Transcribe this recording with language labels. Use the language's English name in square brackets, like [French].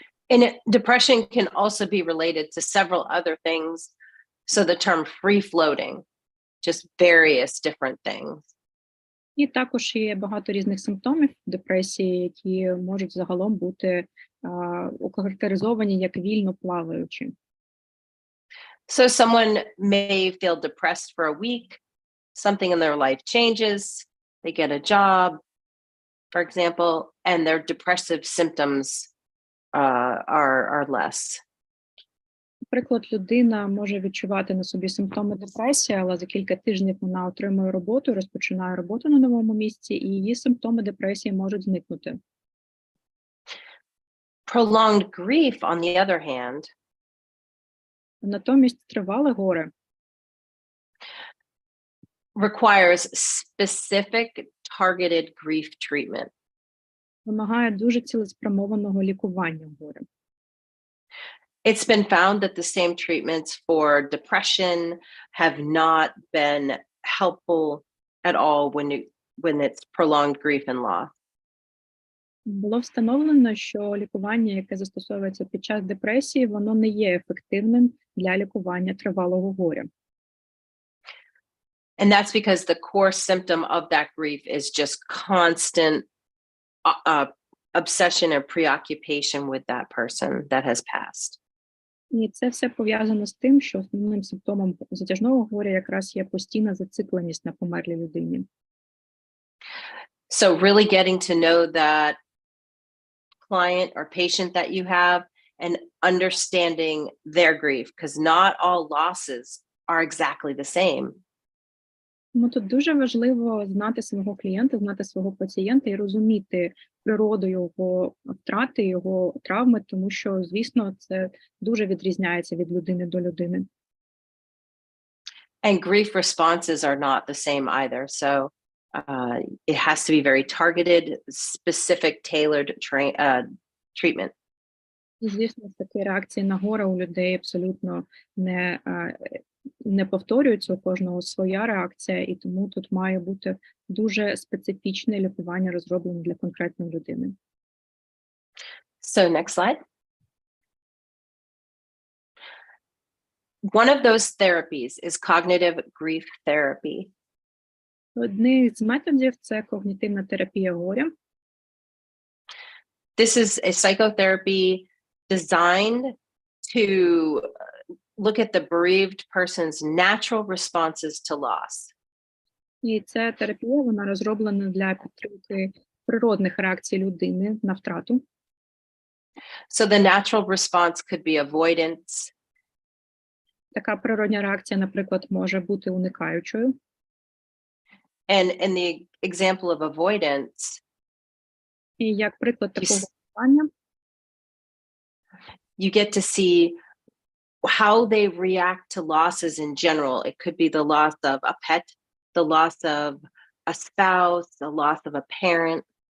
[English] And depression can also be related to several other things. So the term free floating, just various different things. [Ukrainian] І також є багато різних симптомів депресії, які можуть загалом бути охарактеризовані як вільно плаваючі. [English] So someone may feel depressed for a week, something in their life changes, they get a job, for example, and their depressive symptoms are less. [Ukrainian] Наприклад, людина може відчувати на собі симптоми депресії, але за кілька тижнів вона отримує роботу, розпочинає роботу на новому місці, і її симптоми депресії можуть зникнути. [English] Prolonged grief, on the other hand, [Ukrainian] натомість тривале горе [English] requires specific targeted grief treatment. [Ukrainian] Вимагає дуже цілеспрямованого лікування горя. [English] It's been found that the same treatments for depression have not been helpful at all when it's prolonged grief and loss. [Ukrainian] Було встановлено, що лікування, яке застосовується під час депресії, воно не є ефективним для лікування тривалого горя. [English] And that's because the core symptom of that grief is just constant obsession or preoccupation with that person that has passed. [Ukrainian] І це все пов'язано з тим, що основним симптомом затяжного горя якраз є постійна зацикленість на померлій людині. [English] So really getting to know that client or patient that you have and understanding their grief, because not all losses are exactly the same. [Ukrainian] Тому тут дуже важливо знати свого клієнта, знати свого пацієнта і розуміти природу його втрати, його травми, тому що, звісно, це дуже відрізняється від людини до людини. [English] And grief responses are not the same either. So it has to be very targeted, specific, tailored treatment. [Ukrainian] І, звісно, такі реакції на горе у людей абсолютно не повторюються, у кожного своя реакція, і тому тут має бути дуже специфічне лікування, розроблене для конкретної людини. [English] So next slide. One of those therapies is cognitive grief therapy. [Ukrainian] Одний з методів це когнітивна терапія горя. [English] This is a psychotherapy designed to look at the bereaved person's natural responses to loss. [Ukrainian] І ця терапія, вона розроблена для підтримки природних реакцій людини на втрату. [English] So the natural response could be avoidance, [Ukrainian] Така природня реакція, наприклад, може бути уникаючою. [English] and in the example of avoidance, [Ukrainian] І як приклад такого [English] Yes. [Ukrainian] уникання, [English] you get to see how they react to losses in general. It could be the loss of a pet, the loss of a spouse, the loss of a parent.